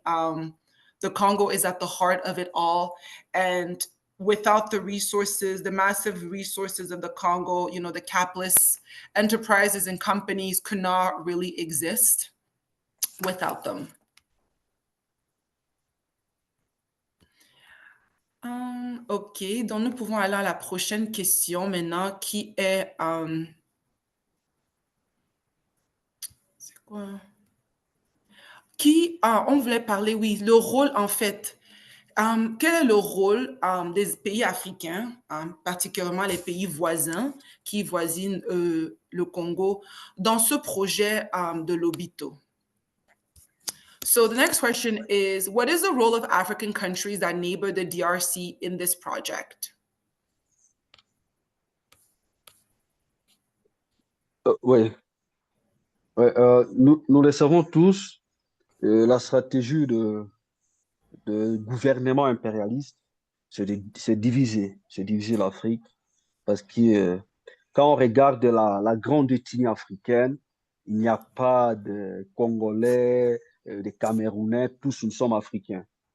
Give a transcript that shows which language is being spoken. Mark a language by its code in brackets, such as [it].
[en] The Congo is at the heart of it all. And without the resources, the massive resources of the Congo, the capitalist enterprises and companies could not really exist without them. [fr] OK, donc nous pouvons aller à la prochaine question maintenant qui est... c'est quoi? On voulait parler, oui, le rôle en fait. Quel est le rôle des pays africains, particulièrement les pays voisins qui voisinent le Congo, dans ce projet de Lobito? [en] So the next question is, what is the role of African countries that neighbor the DRC in this project? [fr] Oui, nous le savons tous, la stratégie de gouvernement impérialiste, c'est diviser l'Afrique, parce que quand on regarde la grande ethnie africaine, il n'y a pas de Congolais, de Camerounais, tous nous sommes africains.